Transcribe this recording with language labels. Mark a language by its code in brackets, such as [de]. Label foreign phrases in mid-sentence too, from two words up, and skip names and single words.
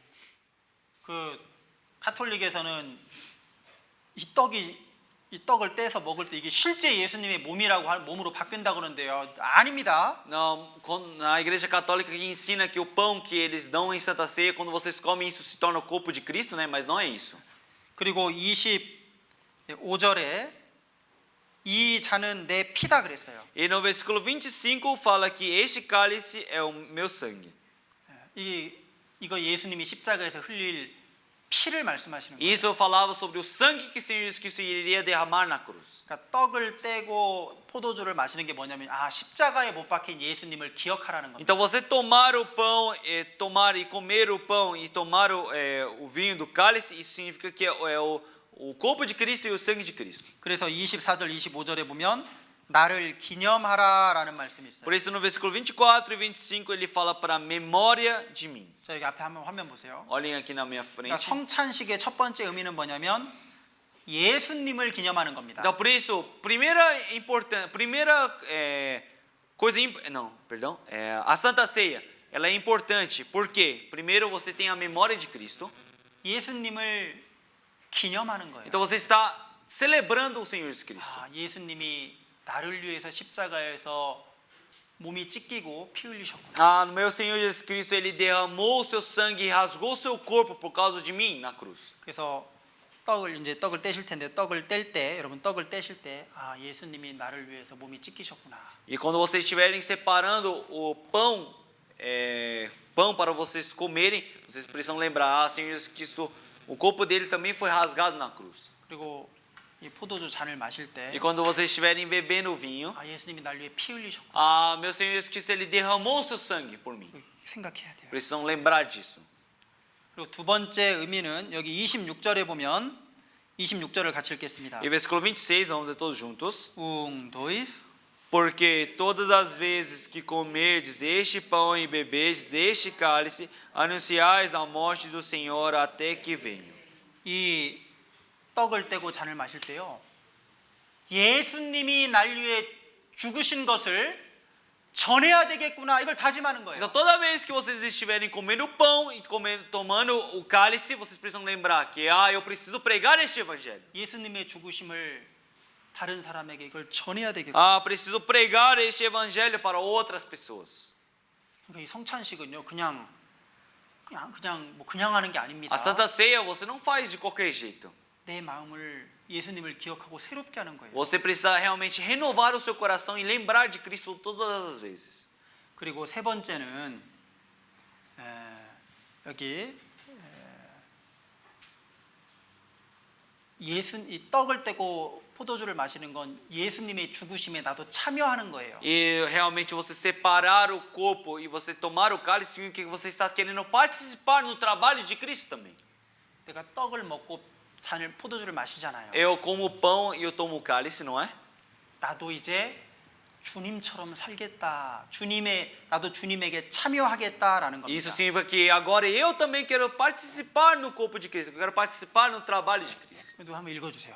[ko] 가톨릭에서는 이 떡을 떼서 먹을 때 이게 실제 예수님의 몸으로 바뀐다고 그러는데요. 아닙니다. [pt] Não, na igreja católica que ensina que o pão que eles dão em Santa Ceia, quando vocês comem isso se torna o corpo de Cristo, né? Mas não é isso. [ko] 그리고 25절에 이 잔은 내 피다 그랬어요. [pt] E no versículo 25 fala que este cálice é o meu sangue. [ko] 이거 예수님이 십자가에서 흘릴 피를 말씀하시는 거예요. [pt] Isso eu falava sobre o sangue que o Senhor Jesus Cristo iria derramar na cruz. [ko] 그러니까 떡을 떼고 포도주를 마시는 게 뭐냐면 십자가에 못 박힌 예수님을 기억하라는 겁니다. [pt] Então você tomar o pão, tomar e comer o pão e tomar o vinho do cálice, isso significa que é o corpo de Cristo e o sangue de Cristo. [ko] 그래서 24절 25절에 보면 나를 기념하라라는 말씀이 있어요. [pt] Por isso no versículo 24 e 25 ele fala para memória de mim. [ko] 자, 여기 앞에 한번 화면 보세요. [pt] Olhem aqui na minha [ko] 그러니까 [pt] frente. [ko] 성찬식의 첫 번째 의미는 뭐냐면 예수님을 기념하는 겁니다. [pt] Então por isso, primeira coisa, não, perdão, a Santa Ceia, ela é importante. Por quê? Primeiro você tem a memória de Cristo. [ko] 예수님을 기념하는 거예요. [pt] Então você está celebrando o Senhor Jesus Cristo. [ko] 예수님이 나를 위해서 십자가에서 몸이 찢기고 피 흘리셨구나. [pt] Ah, no meu Senhor Jesus Cristo, ele derramou o seu sangue e rasgou o seu corpo por causa de mim na cruz. [ko] 그래서 떡을 떼실 텐데 떡을 뗄 때 여러분 떡을 떼실 때 예수님이 나를 위해서 몸이 찢기셨구나. [pt] E quando vocês estiverem separando o pão, pão para vocês comerem, vocês precisam lembrar, Senhor Jesus Cristo, o corpo dele também foi rasgado na cruz. [ko] 그리고 이 포도주 잔을 마실 때 [pt] E quando vocês estiverem bebendo o vinho, [ko] 예수님이 날 위해 피 흘리셨구나. [pt] ah, meu Senhor Jesus Cristo, ele derramou o seu sangue por mim. [ko] 생각해야 돼요. [pt] Precisam lembrar disso. [ko] 그리고 두 번째 의미는 여기 26절에 보면 26절을 같이 읽겠습니다. [pt] E versículo 26, vamos ler todos juntos. dois. Porque todas as vezes que comerdes este pão e beberdes deste cálice, anunciais a morte do Senhor até que venha. [ko] 이 떡을 떼고 잔을 마실 때요, 예수님이 날 위해 죽으신 것을 전해야 되겠구나, 이걸 다짐하는 거예요. [pt] Então toda vez que vocês estiverem comendo o pão e tomando o cálice, vocês precisam lembrar que eu preciso pregar este evangelho. [ko] 예수님의 죽으심을 다른 사람에게 이걸 전해야 되겠구나. [pt] Preciso pregar este evangelho para outras pessoas. [ko] 그러니까 이 성찬식은요, 그냥 하는 게 아닙니다. [pt] A Santa Ceia você não faz de qualquer jeito. [ko] 내 마음을 예수님을 기억하고 새롭게 하는 거예요. [pt] Você precisa realmente renovar o seu coração e lembrar de Cristo todas as vezes. [ko] 그리고 세 번째는 여기 이 떡을 떼고 포도주를 마시는 건 예수님의 죽으심에 나도 참여하는 거예요. [pt] E realmente você separar o corpo e você tomar o cálice significa que você está querendo participar no trabalho de Cristo também. [ko] 내가 떡을 먹고 포도주를 마시잖아요. [pt] Eu como o pão e eu tomo o cálice, não é? [ko] 나도 이제 주님처럼 살겠다. 나도 주님에게 참여하겠다라는 겁니다. [pt] Isso significa que agora eu também quero participar no corpo de Cristo. Eu quero participar no trabalho de Cristo. [ko] 그래도 한번 읽어주세요.